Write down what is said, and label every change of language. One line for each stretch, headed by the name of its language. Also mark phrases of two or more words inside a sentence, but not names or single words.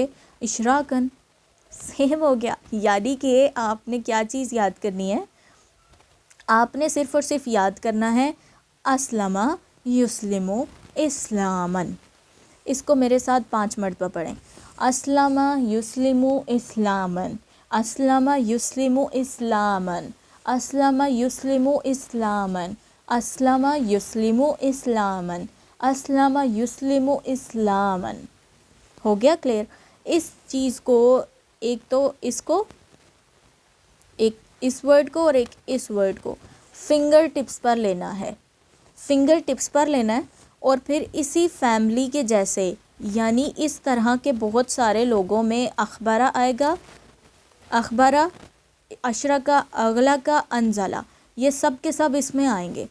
Urdu: اشراکن. سیم ہو گیا. یعنی کہ آپ نے کیا چیز یاد کرنی ہے؟ آپ نے صرف اور صرف یاد کرنا ہے
Arabic: اسلمہ یسلمو اسلامن.
Urdu: اس کو میرے ساتھ 5 مرتبہ پڑھیں.
Arabic: اسلمہ یسلمو اسلامن، اسلمہ یسلمو اسلامن، اسلمہ یسلمو اسلامن، اسلمہ یسلمو اسلامن، اسلمہ یسلمو اسلامن.
Urdu: ہو گیا کلیئر؟ اس چیز کو ایک تو ایک اس ورڈ کو اور ایک اس ورڈ کو
English: finger tips
Urdu: پر لینا ہے، اور پھر اسی فیملی کے جیسے، یعنی اس طرح کے بہت سارے لوگوں میں اخبارہ آئے گا، اخبارہ، اشرکا، اغلقا، انزلہ، یہ سب کے سب اس میں آئیں گے.